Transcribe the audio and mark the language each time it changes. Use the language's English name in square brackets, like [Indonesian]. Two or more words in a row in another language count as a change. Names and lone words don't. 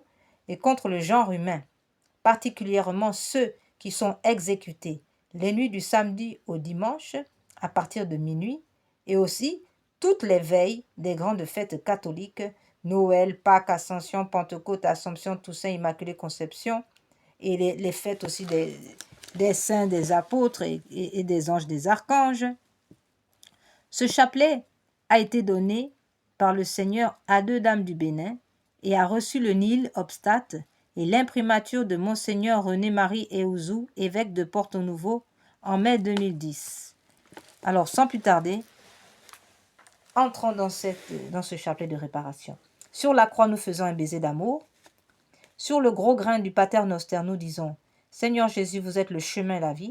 [French] et contre le genre humain, particulièrement ceux qui sont exécutés les nuits du samedi au dimanche à partir de minuit et aussi toutes les veilles des grandes fêtes catholiques, Noël, Pâques, Ascension, Pentecôte, Assomption, Toussaint, Immaculée Conception, et les fêtes aussi des saints, des apôtres et des anges, des archanges. Ce chapelet a été donné par le Seigneur à 2 dames du Bénin et a reçu le [Latin] Nil obstate [French] et l'imprimature de Monseigneur René-Marie Eouzou, évêque de Porto-Nouveau, en mai 2010. Alors, sans plus tarder, entrons dans ce chapelet de réparation. Sur la croix, nous faisons un baiser d'amour. Sur le gros grain du [Latin] Pater Noster, [French] nous disons « Seigneur Jésus, vous êtes le chemin et la vie ».